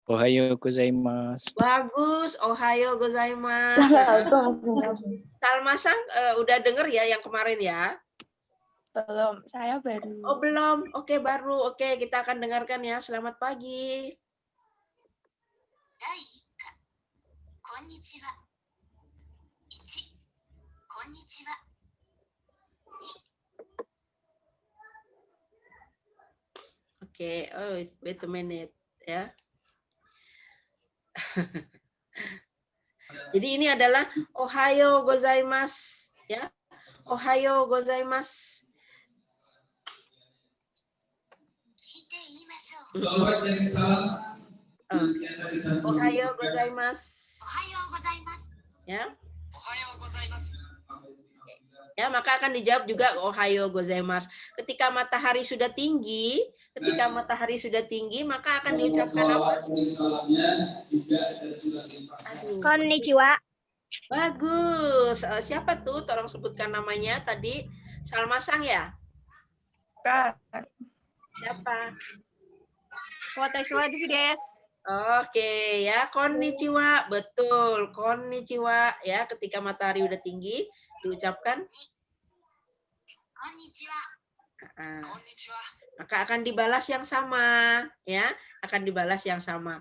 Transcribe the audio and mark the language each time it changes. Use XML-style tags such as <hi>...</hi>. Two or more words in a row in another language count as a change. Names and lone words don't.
<ja>おはようございます. Bagus, おはようございます.</ja> <id>Salma-san udah denger ya yang kemarin ya? Belum, saya baru. Oh belum, oke baru. Oke, kita akan dengarkan ya. Selamat pagi.</id> <ja>Konnichiwa. 1. Konnichiwa.</ja> <en>Oke, oh wait a minute ya.</en> <id>Jadi ini adalah</id> <ja>ohayo gozaimasu</ja> <id>ya.</id> <ja>おはようございます。おはようございます. おはようございます.</ja> <id>Ya. Ya, maka akan dijawab juga</id> <ja>ohayo gozaimasu.</ja> <id>Ketika matahari sudah tinggi, maka akan diucapkan apa?</id> <ja>Konnichiwa.</ja> <id>Bagus. Siapa tuh? Tolong sebutkan namanya tadi. Salma-sang ya? Bukan. Siapa?</id> <ja>私はです.</ja> <id>Oke ya, konnichiwa. Betul, konnichiwa ya. Ketika matahari udah tinggi, diucapkan</id> <ja>Konnichiwa.</ja> <id>maka akan dibalas yang sama ya, akan dibalas yang sama.</id>